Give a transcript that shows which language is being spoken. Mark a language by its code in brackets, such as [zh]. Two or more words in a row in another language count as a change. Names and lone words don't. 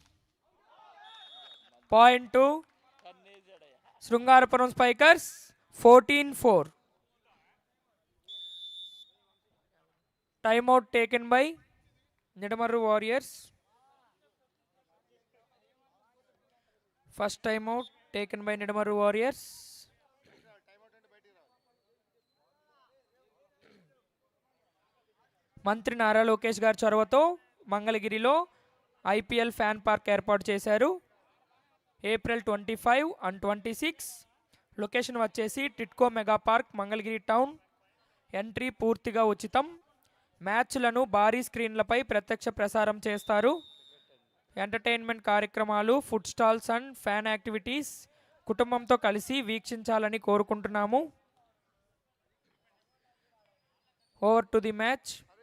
[en] Point 2 Srungarapuram Spikers 14-4. Timeout taken by Nidamaru Warriors. First timeout taken by Nidamaru Warriors. [te] మంత్రి NaraLokesh గారి చొరవతో మంగళగిరిలో IPL ఫ్యాన్ పార్క్ ఏర్పాటు చేశారు. [en] April 25 and 26. [te] లొకేషన్ వచ్చేసి టిట్కో మెగా పార్క్ మంగళగిరి టౌన్. ఎంట్రీ పూర్తిగా ఉచితం. మ్యాచ్లను భారీ స్క్రీన్లపై ప్రత్యక్ష ప్రసారం చేస్తారు. ఎంటర్టైన్మెంట్ కార్యక్రమాలు, [en] food stalls and fan activities [te] కుటుంబంతో కలిసి వీక్షించాలని కోరుకుంటున్నాము. [en] over to the match.